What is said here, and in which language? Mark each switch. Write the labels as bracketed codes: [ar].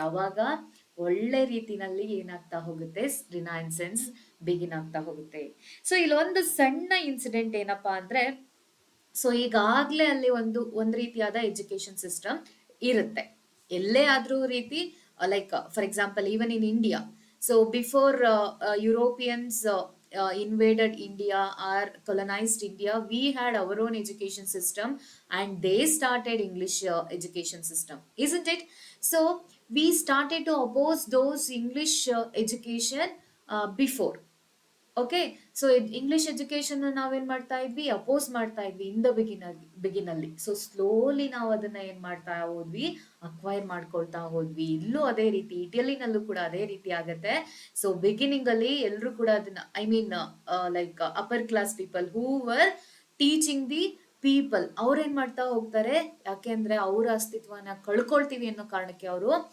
[kn] ಅವಾಗ ಒಳ್ಳೆ ರೀತಿನಲ್ಲಿ ಏನಾಗ್ತಾ ಹೋಗುತ್ತೆ, ರಿನೈನ್ಸೆನ್ಸ್ ಬಿಗಿನ್ ಆಗ್ತಾ ಹೋಗುತ್ತೆ. ಸೊ ಇಲ್ಲೊಂದು ಸಣ್ಣ ಇನ್ಸಿಡೆಂಟ್ ಏನಪ್ಪಾ ಅಂದ್ರೆ, ಸೊ ಈಗಾಗ್ಲೇ ಅಲ್ಲಿ ಒಂದು ರೀತಿಯಾದ ಎಜುಕೇಶನ್ ಸಿಸ್ಟಮ್ ಇರುತ್ತೆ ಎಲ್ಲೇ ಆದ್ರೂ ರೀತಿ. [en] Like for example even in India, so before Europeans invaded India or colonized India, we had our own education system and they started English education system, isn't it? So we started to oppose those English education before. [kn] Okay, so English education ನಾವೇನ್ ಮಾಡ್ತಾ ಇದ್ವಿ, oppose ಮಾಡ್ತಾ ಇದ್ವಿ in the ಬಿಗಿನಲ್ಲಿ. So slowly ನಾವು ಅದನ್ನ ಏನ್ ಮಾಡ್ತಾ ಹೋದ್ವಿ, ಅಕ್ವೈರ್ ಮಾಡ್ಕೊಳ್ತಾ ಹೋದ್ವಿ. ಇಲ್ಲೂ ಅದೇ ರೀತಿ, ಇಟಲಿನಲ್ಲೂ ಕೂಡ ಅದೇ ರೀತಿ ಆಗತ್ತೆ. ಸೊ ಬಿಗಿನಿಂಗ್ ಅಲ್ಲಿ ಎಲ್ರು ಕೂಡ ಅದನ್ನ, [en] I mean like upper class people who were teaching the people, [kn] ಅವ್ರೇನ್ ಮಾಡ್ತಾ ಹೋಗ್ತಾರೆ, ಯಾಕೆಂದ್ರೆ ಅವರ ಅಸ್ತಿತ್ವನ ಕಳ್ಕೊಳ್ತೀವಿ ಅನ್ನೋ ಕಾರಣಕ್ಕೆ ಅವರು